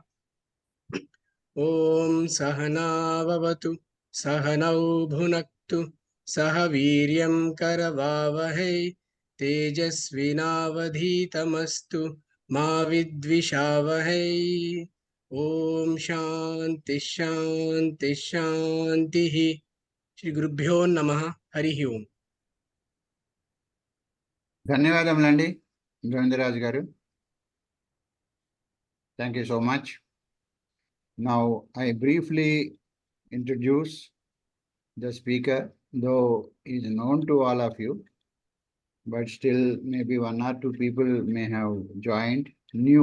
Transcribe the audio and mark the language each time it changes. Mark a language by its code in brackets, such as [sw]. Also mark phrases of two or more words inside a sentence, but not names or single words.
[sa] ॐ सहनाववतु सहनौ भुनक्तु सह वीर्यं करवावहै तेजस्विनावधीतमस्तु मा विद्विषावहै ॐ शान्ति शान्ति शान्तिः श्री गुरुभ्यो नमः हरिः ओम् [te] ధన్యవాదములండి గోవిందరాజు గారు. [en] Thank you so much. Now I briefly introduce the speaker, though he is known to all of you, but still maybe one or two people may have joined new.